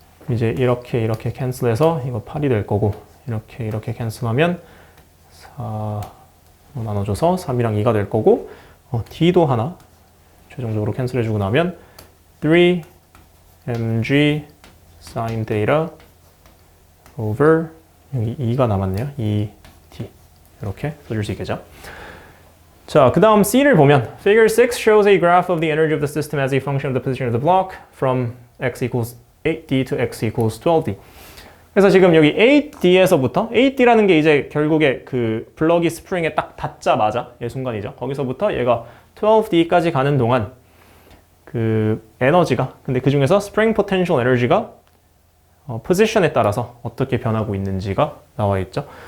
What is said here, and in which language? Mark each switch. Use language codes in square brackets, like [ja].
[ko] 이제 이렇게 캔슬해서 이거 8이 될 거고 이렇게 캔슬하면 4로 나눠줘서 3이랑 2가 될 거고 d도 하나 최종적으로 캔슬해주고 나면 3mg sin theta over 여기 2가 남았네요. 2d 이렇게 써줄 수 있겠죠. 자, 그 다음 C를 보면 [en] Figure 6 shows a graph of the energy of the system as a function of the position of the block from x equals 8d to x equals 12d. [ko] 그래서 지금 여기 8d에서부터 8d라는 게 이제 결국에 그 블럭이 스프링에 딱 닿자마자 이 순간이죠. 거기서부터 얘가 12d까지 가는 동안 그 에너지가 근데 그 중에서 스프링 포텐셜 에너지가 포지션에 따라서 어떻게 변하고 있는지가 나와 있죠.